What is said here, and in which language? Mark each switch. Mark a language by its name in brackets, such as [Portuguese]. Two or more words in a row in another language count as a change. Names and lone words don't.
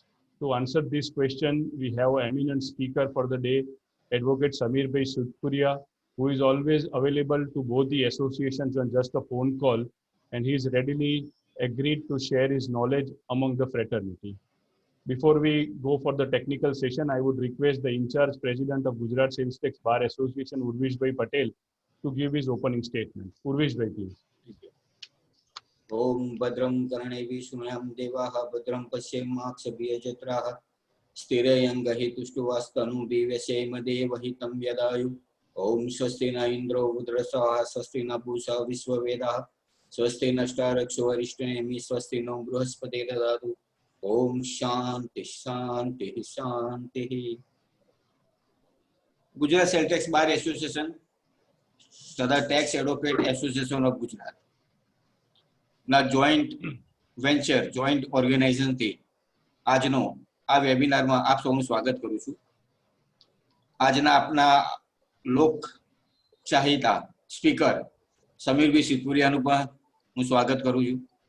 [English] To answer this question, we have an eminent speaker for the day, Advocate Samir Bhai Sidhpuria, who is always available to both the associations on just a phone call, and he is readily agreed to share his knowledge among the fraternity. Before we go for the technical session, I would request the in-charge president of Gujarat Sales Tax Bar Association, Urvish Bhai Patel, to give his opening statement. Urvish Bhai, please. [Sanskrit] ओम भद्रं कर्णैः शृणुयाम देवाः भद्रं पश्येमाक्षभिर्यजत्राः स्थिरयं गहितुष्टुवस्तनु दिव्यसेम देवहितं व्यदायु ओम स्वस्ति न इंद्रो रुद्रसः स्वस्ति न पूषा विश्ववेदाः स्वस्ति नष्टारक्षो वरिष्ठनेमि स्वस्ति नो बृहस्पति ददातु ओम शांति शांति शांति। [Gujarati] गुजरात सेल टेक्स बार एसोसिएशन तथा ટેક્સ એડવોકેટ એસોસિએશન ઓફ ગુજરાત ના [English] joint venture joint organizationથી [Gujarati] આજનો આ વેબિનારમાં આપ સૌનું સ્વાગત કરું છું. આજના આપના લોક ચાહિતા સ્પીકર સમીરભાઈ સિદ્ધપુરિયાનું પણ હું સ્વાગત કરું છું.